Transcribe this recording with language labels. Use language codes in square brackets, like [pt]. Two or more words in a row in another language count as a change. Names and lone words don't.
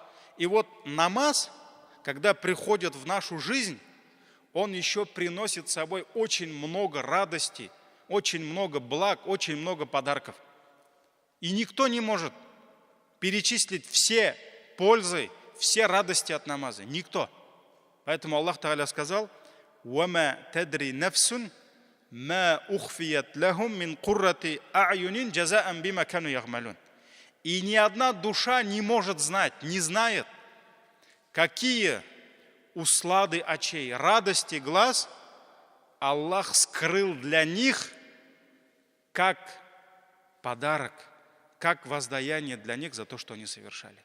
[ru] И вот намаз, когда приходит в нашу жизнь, он еще приносит с собой очень много радости, очень много благ, очень много подарков. И никто не может перечислить все пользы, все радости от намаза. Никто. Поэтому Аллах Тааля сказал: [ar] «وما تدري نفس ما أخفيت لهم من قرة أعين جزاء بما كانوا يعملون». [ru] И ни одна душа не может знать, не знает, какие услады очей, радости глаз Аллах скрыл для них как подарок, как воздаяние для них за то, что они совершали.